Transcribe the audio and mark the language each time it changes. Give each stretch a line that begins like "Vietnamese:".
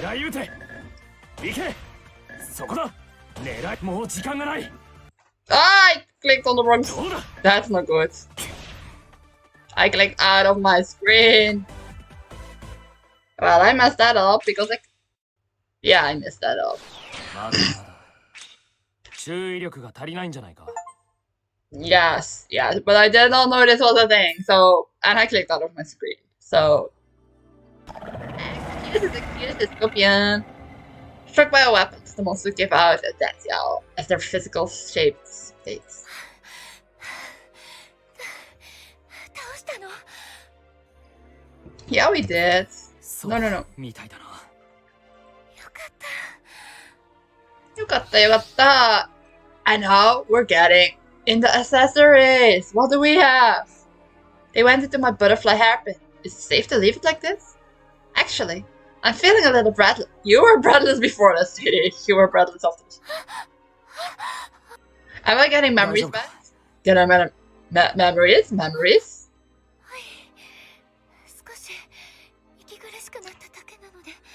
Japanese: 狙い撃て。行け。そこだ。狙い。もう時間がない。
English: Ah, I clicked on the wrong...
Japanese: どうだ。
English: That's not good. I clicked out of my screen. Well, I messed that up because Yeah, I messed that up.
Japanese: まだまだ。注意力が足りないんじゃないか。
English: Yes, but I did not know this was a thing, so... And I clicked out of my screen, so... Excuse the scorpion. Struck by a weapon, the monsters give out a death yell as their physical shapes fades.
Japanese: 倒したの。
English: Yeah, we did.
Japanese: そう
English: No.
Japanese: みたいだな。よかった。よかったよかった.
English: And now we're getting into accessories. What do we have? They went into my butterfly hairpin. Is it safe to leave it like this? Actually, I'm feeling a little breathless. You were breathless before this, Sadie. You were breathless after this. Am I getting memories back? Get I memories? Memories?
Japanese: はい。少し息苦しくなっただけなので。